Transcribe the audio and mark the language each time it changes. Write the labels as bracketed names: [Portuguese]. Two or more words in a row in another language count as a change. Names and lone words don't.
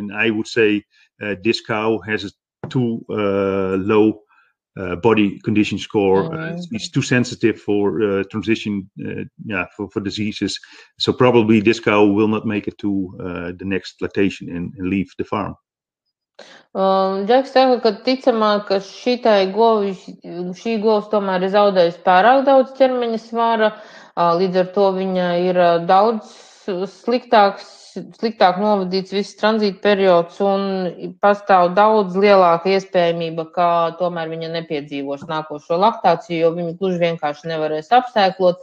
[English] And I would say this cow has a too low body condition score. It's too sensitive for transition, for diseases. So probably this cow will not make it to the next lactation and leave the farm. [Latvian] Džeks saka, ka ticamāk, ka šī govs tomēr ir zaudējusi pārāk daudz ķermeņa svara, līdz ar to viņa ir daudz sliktāk novadīts viss tranzīta periods un pastāv daudz lielāka iespējamība, ka tomēr viņa nepiedzīvos nākošo laktāciju, jo viņa gluži vienkārši nevarēs apsēklot.